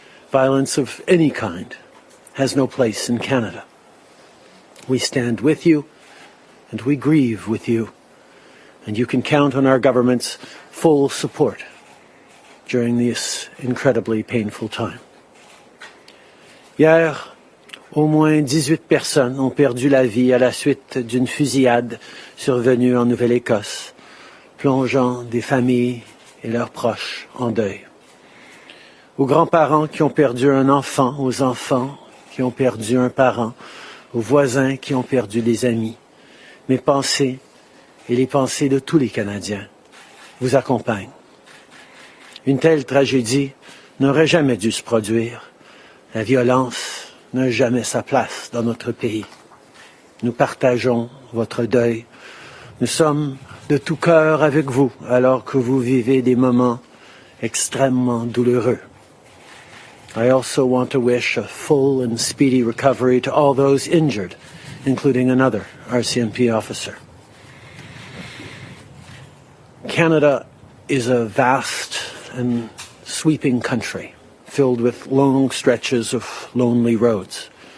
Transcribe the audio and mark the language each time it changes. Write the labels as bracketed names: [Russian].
[English] Violence of any kind has no place in Canada. We stand with you and we grieve with you, and you can count on our government's full support during this incredibly painful time. [French] Hier, au moins 18 personnes ont perdu la vie à la suite d'une fusillade survenue en Nouvelle-Écosse, plongeant des familles et leurs proches en deuil. Aux grands-parents qui ont perdu un enfant, aux enfants qui ont perdu un parent, aux voisins qui ont perdu des amis, mes pensées et les pensées de tous les Canadiens vous accompagnent. Une telle tragédie n'aurait jamais dû se produire. La violence n'a jamais sa place dans notre pays. Nous partageons votre deuil. Nous sommes de tout cœur avec vous alors que vous vivez des moments extrêmement douloureux. [English] I also want to wish a full and speedy recovery to all those injured, including another RCMP officer. Canada is a vast and sweeping country, filled with long stretches of lonely roads.